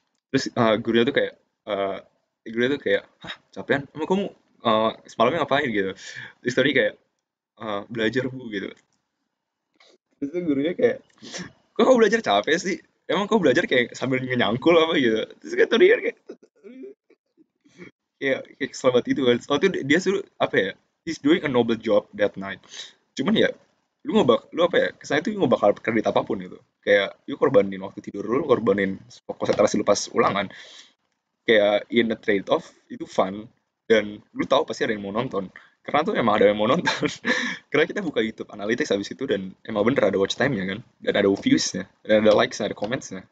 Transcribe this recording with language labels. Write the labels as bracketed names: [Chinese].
[Indonesian] Terus gurunya tuh kayak, eh gurunya tuh kayak, hah kecapean emang kamu semalamnya ngapain gitu. Terus tadi kayak, belajar bu gitu. Terus tuh gurunya kayak, kok kamu belajar capek sih, emang kamu belajar kayak sambil nyangkul apa gitu. Terus kan tadi kan kayak, kayak selamat itu kan. Soalnya tuh dia suruh apa ya? [English] He's doing a noble job that night. [Indonesian] Cuman ya lu apa ya? Kesannya tuh nggak bakal kredit apapun gitu. Kayak lu korbanin waktu tidur lu korbanin konsentrasi lu pas ulangan. Kayak [English] in a trade off [Indonesian] itu fun, dan lu tahu pasti ada yang mau nonton. Karena tuh emang ada yang mau nonton. Karena kita buka YouTube Analytics habis itu dan emang bener ada watch time-nya kan, dan ada views-nya, dan ada likes-nya, ada comments-nya.